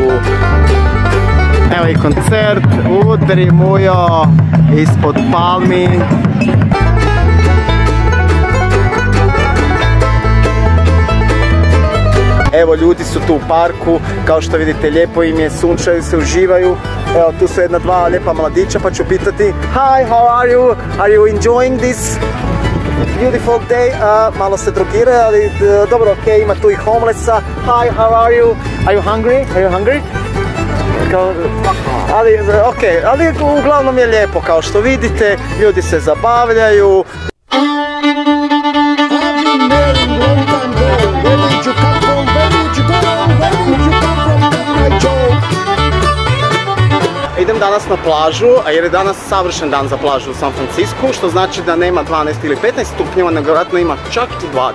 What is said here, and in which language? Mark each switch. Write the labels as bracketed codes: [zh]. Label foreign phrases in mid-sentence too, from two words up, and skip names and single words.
[hr] Evo i koncert, udri mujo, ispod palmi. Evo, ljudi su tu u parku, kao što vidite, lijepo im je, sunčaju se, uživaju. Evo, tu su jedna, dva lijepa mladića, pa ću pitati: [en] Hi, how are you? Are you enjoying this beautiful day? [hr] Malo se drogiraju, ali dobro, ok, ima tu i homelessa. [en] Hi, how are you? Are you hungry? Are you hungry? [hr] Ali, ok, ali uglavnom je lijepo, kao što vidite, ljudi se zabavljaju. Idem danas na plažu, jer je danas savršen dan za plažu u San Francisku, što znači da nema 12 ili 15 stupnjeva, nego vjerojatno ima čak i 20.